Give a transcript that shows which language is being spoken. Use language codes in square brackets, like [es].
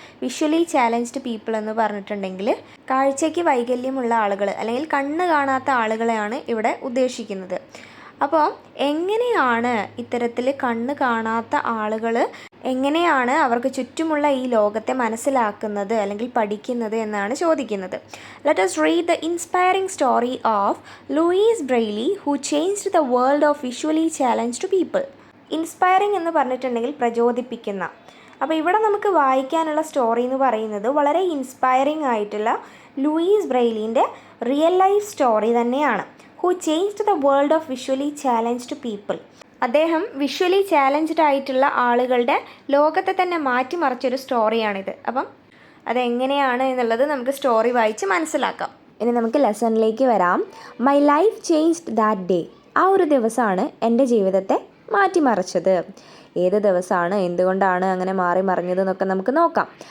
[ml] Visually challenged people എന്ന് പറഞ്ഞിട്ടുണ്ടെങ്കിൽ കാഴ്ചയ്ക്ക് വൈകല്യമുള്ള ആളുകൾ അല്ലെങ്കിൽ കണ്ണ് കാണാത്ത ആളുകളെയാണ് ഇവിടെ ഉദ്ദേശിക്കുന്നത്. അപ്പോൾ എങ്ങനെയാണ് ഇത്തരത്തിൽ കണ്ണ് കാണാത്ത ആളുകൾ എങ്ങനെയാണ് അവർക്ക് ചുറ്റുമുള്ള ഈ ലോകത്തെ മനസ്സിലാക്കുന്നത് അല്ലെങ്കിൽ പഠിക്കുന്നത് എന്നാണ് ചോദിക്കുന്നത്. [en] Let us read the inspiring story of Louis Braille who changed the world of visually challenged people. [ml] Inspiring എന്ന് പറഞ്ഞിട്ടുണ്ടെങ്കിൽ പ്രചോദിപ്പിക്കുന്ന. അപ്പോൾ ഇവിടെ നമുക്ക് വായിക്കാനുള്ള സ്റ്റോറി എന്ന് പറയുന്നത് വളരെ ഇൻസ്പയറിംഗ് ആയിട്ടുള്ള ലൂയിസ് ബ്രെയ്ലിൻ്റെ റിയൽ ലൈഫ് സ്റ്റോറി തന്നെയാണ്. [en] who changed the world of visually challenged people. [ml] അദ്ദേഹം വിഷ്വലി ചാലഞ്ച്ഡ് ആയിട്ടുള്ള ആളുകളുടെ ലോകത്തെ തന്നെ മാറ്റിമറിച്ചൊരു സ്റ്റോറിയാണിത്. അപ്പം അതെങ്ങനെയാണ് എന്നുള്ളത് നമുക്ക് സ്റ്റോറി വായിച്ച് മനസ്സിലാക്കാം. ഇനി നമുക്ക് ലെസണിലേക്ക് വരാം. [en] My life changed that day. [ml] ആ ഒരു ദിവസമാണ് എൻ്റെ ജീവിതത്തെ മാറ്റിമറിച്ചത്. ഏത് ദിവസമാണ്, എന്തുകൊണ്ടാണ് അങ്ങനെ മാറി മറിഞ്ഞതെന്നൊക്കെ നമുക്ക് നോക്കാം.